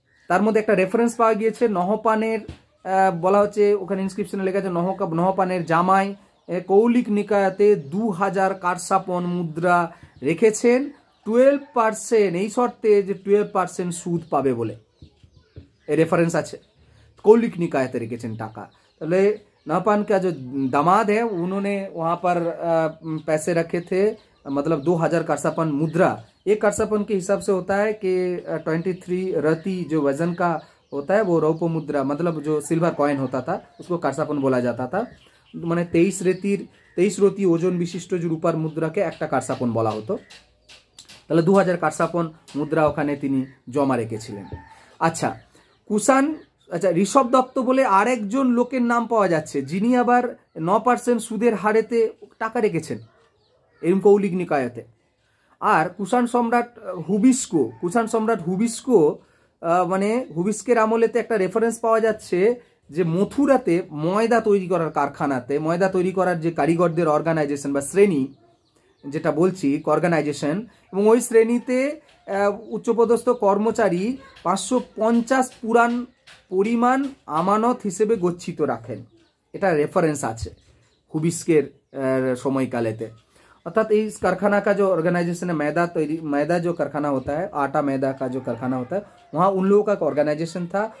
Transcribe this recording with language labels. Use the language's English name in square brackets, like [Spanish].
[Bangla] তার মধ্যে একটা রেফারেন্স পাওয়া গিয়েছে নহপানের, বলা হচ্ছে ওখানে ইনস্ক্রিপশনে লেখা আছে নহপানের জামাই কৌলিক নিকায়াতে 2000 কারসাপন মুদ্রা রেখেছেন 12%, এই শর্তে যে 12% সুদ পাবে বলে এই রেফারেন্স আছে। कौलिक निकायते रेखेছেন टाका। [Hindi] তাহলে नहपान का जो दामाद है उन्होंने वहाँ पर पैसे रखे थे, मतलब 2000 करसापन मुद्रा। एक करसापन के हिसाब से होता है कि 23 रति जो वजन का होता है वो रौप्य मुद्रा, मतलब जो सिल्वर कॉइन होता था उसको करसापन बोला जाता था। [Bangla] মানে 23 রতি ওজন বিশিষ্ট যে রূপার মুদ্রাকে একটা কারসাপন বলা হতো। তাহলে 2000 কারসাপন মুদ্রা ওখানে তিনি জমা রেখেছিলেন। আচ্ছা, কুষাণ, আচ্ছা ঋষভ দত্ত বলে আরেকজন লোকের নাম পাওয়া যাচ্ছে যিনি আবার 9% সুদের হারেতে টাকা রেখেছেন এরকম কৌলিক নিকায়তে। আর কুষাণ সম্রাট হুবিস্কো মানে হুবিস্কের আমলেতে একটা রেফারেন্স পাওয়া যাচ্ছে যে মথুরাতে ময়দা তৈরি করার কারখানাতে, ময়দা তৈরি করার যে কারিগরদের অর্গানাইজেশন বা শ্রেণী যেটা বলছি অর্গানাইজেশন, এবং ওই শ্রেণীতে উচ্চপদস্থ কর্মচারী 550 পরিমাণ আমানত হিসেবে গচ্ছিত রাখেন। এটা রেফারেন্স আছে হুবিস্কের সময়কালেতে। [Hindi] अर्थात इस कारखाना का जो ऑर्गेनाइजेशन है, मैदा जो कारखाना होता है, आटा मैदा का जो कारखाना होता है, वहाँ उन लोगों का एक ऑर्गेनाइजेशन था।